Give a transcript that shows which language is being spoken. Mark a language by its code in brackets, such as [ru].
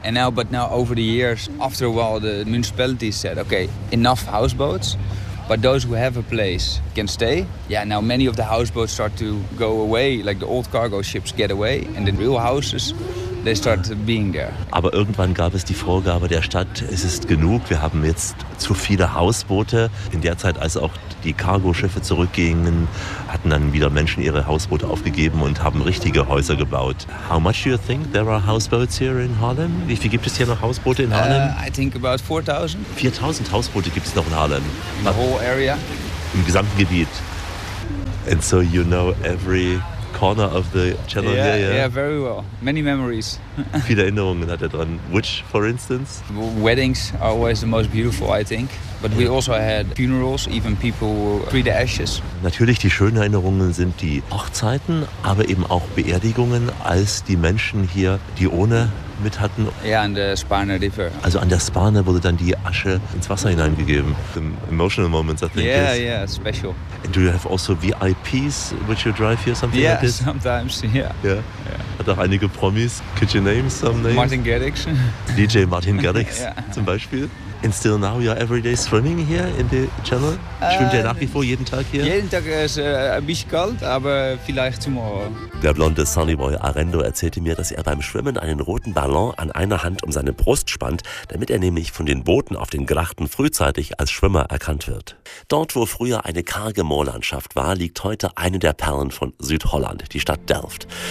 [en] And now, but now over the years, after a while the municipalities said, okay, enough houseboats. But those who have a place can stay. Yeah, now many of the houseboats start to go away, like the old cargo ships get away, and the real houses they start being there. [de] Aber irgendwann gab es die Vorgabe der Stadt, es ist genug, wir haben jetzt zu viele Hausboote. In der Zeit, als auch die Cargoschiffe zurückgingen, hatten dann wieder Menschen ihre Hausboote aufgegeben und haben richtige Häuser gebaut. [en] How much do you think there are houseboats here in Harlem? [de] Wie viel gibt es hier noch Hausboote in Harlem? [en] I think about 4,000. [de] 4,000 Hausboote gibt es noch in Harlem? [en] In the whole area? [de] Im gesamten Gebiet. [en] And so you know every corner of the channel. Yeah, very well. Many memories. [de] Viele Erinnerungen hat er dran. [en] Which, for instance? Weddings are always the most beautiful, I think. But we also had funerals, even people free the ashes. [de] Natürlich, die schönen Erinnerungen sind die Hochzeiten, aber eben auch Beerdigungen, als die Menschen hier die Urne mit hatten. [en] Yeah, and the Spanner River. [de] Also an der Spanne wurde dann die Asche ins Wasser hineingegeben. [en] The emotional moments, I think. Yeah, special. And do you have also VIPs, which you drive here, something like this? Yeah, sometimes, yeah. [de] Hat auch einige Promis. [en] Could you name some names? Martin Garrix. [de] DJ Martin Garrix, zum Beispiel. [en] And still now you're everyday swimming here in the channel? [de] Schwimmt ihr nach wie vor jeden Tag hier? Jeden Tag ist ein bisschen kalt, aber vielleicht morgen. Der blonde Sunnyboy Arendo erzählte mir, dass er beim Schwimmen einen roten Ballon an einer Hand um seine Brust spannt, damit er nämlich von den Booten auf den Grachten frühzeitig als Schwimmer erkannt wird. Dort, wo früher eine karge Moorlandschaft war, liegt heute eine der Perlen von Südholland, die Stadt Delft.